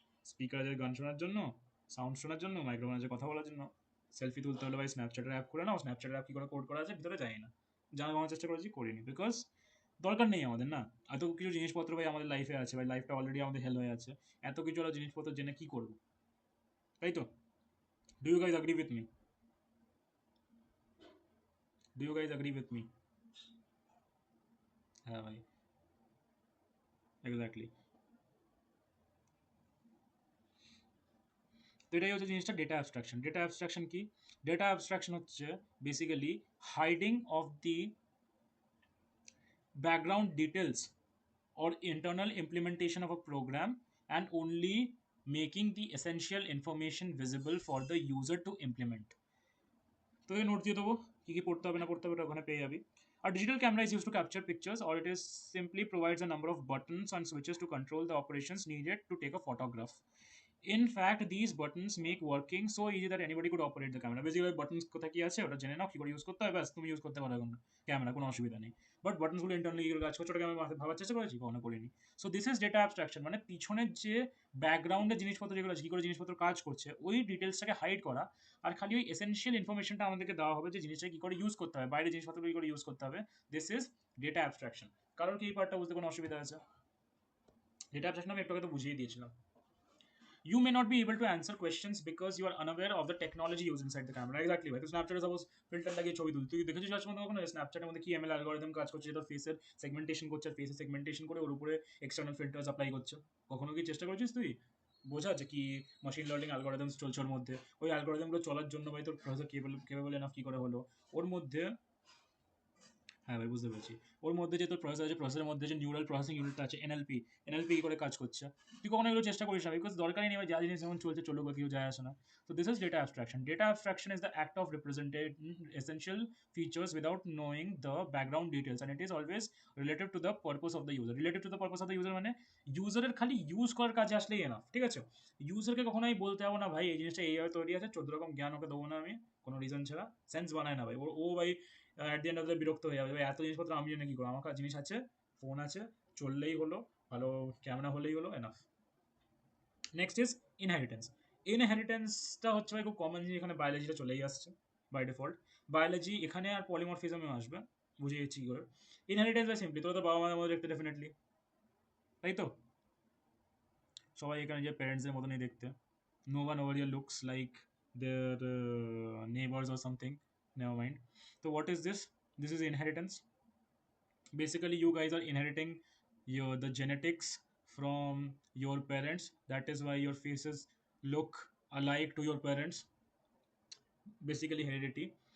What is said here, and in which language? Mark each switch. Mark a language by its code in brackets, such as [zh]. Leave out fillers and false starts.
[bn] Speaker আছে গান শোনার জন্য, সাউন্ড শোনার জন্য, মাইক্রোফোন আছে কথা বলার জন্য। সেলফি তুলতে হলে ভাই স্ন্যাপচ্যাটের অ্যাপ করে নাও, স্ন্যাপচ্যাটের অ্যাপ কী করে কোড করা আছে ভিতরে জানি না, জানার চেষ্টা করেছি, করিনি, বিকজ দরকার নেই আমাদের না। এত কিছু জিনিসপত্র ভাই আমাদের লাইফে আছে ভাই, লাইফটা অলরেডি আমাদের হেল হয়ে আছে, এত কিছু হলো জিনিসপত্র জেনে কী করবো, তাই তো। [en] Do you guys agree with me? Do you guys agree with me? [bn] হ্যাঁ ভাই, এক্স্যাক্টলি। তো এটাই হচ্ছে জিনিসটা ডেটা অ্যাবস্ট্রাকশন। [en] Data abstraction কি, data abstraction হচ্ছে basically hiding of the background details or internal implementation of a program and only making the essential information visible for the user to implement. [bn] তোকে note দিয়ে দেবো কী কী পড়তে হবে না পড়তে হবে, ওটা ওখানে পেয়ে যাবি। [en] আর digital camera is used to capture pictures or it is simply provides a number of buttons and switches to control the operations needed to take a photograph. In fact, these buttons make working so easy that anybody could operate the camera. [bn] Basically, buttons কোথায় কি আছে ওটা জেনে নাও, কী করে use করতে হয়, ব্যাস তুমি ইউজ করতে পারো এখন ক্যামেরা, কোনো অসুবিধা নেই। বাট বাটনসগুলো ইন্টারনালি কী করে কাজ করছে ওটাকে আমি ভাবার চেষ্টা করেছি, কখনো করিনি। [en] so this is data abstraction, [bn] মানে পিছনের যে ব্যাকগ্রাউন্ডের জিনিসপত্র যেগুলো আছে, কী করে জিনিসপত্র কাজ করছে, ওই ডিটেলসটাকে হাইড করা, আর খালি ওই এসেনশিয়াল ইনফরমেশনটা আমাদেরকে দেওয়া হবে যে জিনিসটা কী করে ইউজ করতে হবে, বাইরে জিনিসপত্র কী করে ইউজ করতে হবে। [en] This is data abstraction. [bn] কারোর কি এই পার্টটা বুঝতে কোনো অসুবিধা আছে? ডেটা অ্যাবস্ট্রাকশন আমি একটু তো বুঝিয়ে দিয়েছিলাম। [en] You may not be able to answer questions because you are unaware of the technology used inside the camera. [bn] Exactly ভাই, তো স্ন্যাপচ্যাটে সাপোজ ফিল্টার লাগিয়ে ছবি তুল, তুই দেখেছিস আজ পর্যন্ত কখনো স্ন্যাপচ্যাটের মধ্যে কি এমএল অ্যালগরিদম কাজ করছে, যেটা ফেসের সেগমেন্টেশন করছে, ফেসের সেগমেন্টেশন করে ওর উপরে এক্সটার্নাল ফিল্টার্স অ্যাপ্লাই করছে, কখনো কি চেষ্টা করেছিস তুই? বোঝা যে কি মেশিন লার্নিং অ্যালগোরিদমস চলছে ওর মধ্যে। ওই অ্যালগোরিদমগুলো চলার জন্য ভাই তোর প্রসেসর কেবল এনাফ কি করে হলো ওর মধ্যে। হ্যাঁ ভাই বুঝতে পেরেছি। ওর মধ্যে যে তোর প্রসেসর আছে, প্রসেসরের মধ্যে যে নিউরাল প্রসেসিং ইউনিটটা আছে এনএলপি কি করে কাজ করছে, তুই কখনো এগুলো চেষ্টা করিস না, বিকজ দরকারই নেই ভাই, যা জিনিস যেমন চলছে চলুক, কেউ যায় আসে না। [en] So this is data abstraction. Data abstraction is the act of representing essential features without knowing the background details, and it is always relative to the purpose of the user. Relative to the purpose of the user [bn] মানে ইউজারের খালি use করার কাজে আসলেই enough, ঠিক আছে? ইউজারকে কখনো আমি বলতে যাবো না ভাই এই জিনিসটা এইভাবে তৈরি আছে, 14 রকম জ্ঞান ওকে দেবো না আমি কোনো রিজন ছাড়া, সেন্স বানায় না ভাই ও ভাই at the end of the বিরক্ত হয়ে যাবে, এত জিনিসপত্র আমি জানি কি করবো, আমার কাছে জিনিস আছে, ফোন আছে, চললেই হলো, ভালো ক্যামেরা হলেই হলো, এনাফ। Next is inheritance. ইনহেরিটেন্সটা হচ্ছে ভাই খুব কমন জিনিস, এখানে বায়োলজিটা চলেই আসছে বাই ডিফল্ট। বায়োলজি এখানে আর পলিমরফিজমও আসবে, বুঝে গেছি কি করে। ইনহেরিটেন্স বাই সিম্পলি তোরা তো বাবা মায়ের মতো দেখতে ডেফিনেটলি, তাই তো? সবাই এখানে যে প্যারেন্টসদের মতনই দেখতে, [en] no one over here looks like their neighbors or something, never mind. So what is this? This is inheritance. Basically you guys are inheriting the genetics from your parents, that is why your faces look alike to your parents, basically heredity.